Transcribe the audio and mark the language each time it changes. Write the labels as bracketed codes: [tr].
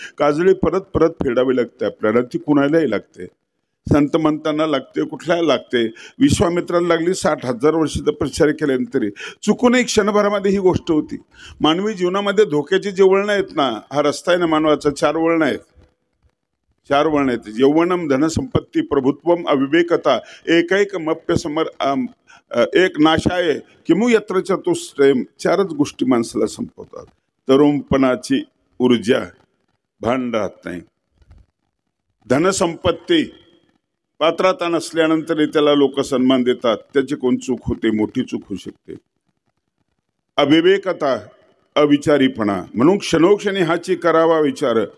[mr] काजळी परत परत फेडावी लागते आपल्याला, ती कुणालाही लागते. संत मंतांना लागते, कुठल्याला लागते. विश्वामित्राला लागली 60,000 वर्ष तपश्चर्या केल्यानंतर. चुकूनही क्षणभरामध्ये ही गोष्ट होती. मानवी जीवनामध्ये धोक्याची जे वळणं आहेत ना, हा रस्ता आहे ना मानवाचा, 4 वळणं आहेत. 4 वळणं आहेत. [sa] यौवनम, धनसंपत्ती, प्रभुत्वम, अविवेकता, एकैक मप्य समर एक नाशाय किमू यत्र चतुष्टयम. [mr] 4च गोष्टी माणसाला संपवतात. तरुणपणाची ऊर्जा भान राहत नाही. धनसंपत्ती, पात्रता नसल्यानंतर त्याला लोक सन्मान देतात, त्याची कोण चूक होते, मोठी चूक होऊ शकते. अविवेकता, अविचारीपणा, म्हणून क्षणोक्षणी हाची करावा विचार.